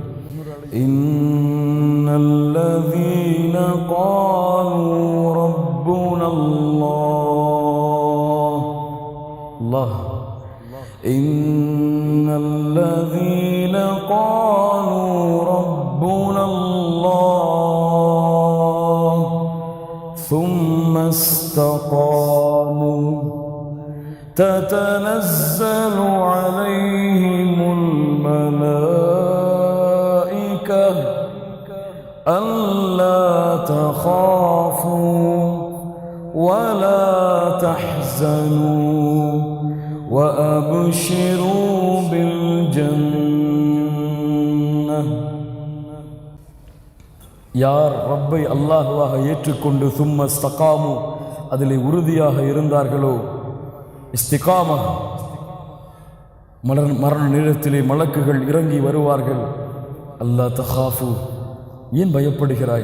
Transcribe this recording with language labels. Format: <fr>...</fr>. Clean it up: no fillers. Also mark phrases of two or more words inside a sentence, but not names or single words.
<ar>إن الذين قالوا ربنا الله، الله، إن الذين قالوا ربنا الله ثم استقاموا تتنزل عليهم الملائكة ألا تخافوا ولا تحزنوا وأبشروا بالجنة.</ar> <ta>யார் ரப்பை அல்லாஹ்வாக ஏற்றுக்கொண்டு</ta> <ar>ثم استقاموا,</ar> <ta>அதிலே உறுதியாக இருந்தார்களோ, இஸ்திகாமா, மரண நேரத்திலே மலக்குகள் இறங்கி வருவார்கள்.</ta> <ar>ألا تخافوا,</ar> <ta>ஏன் பயப்படுகிறாய்?</ta>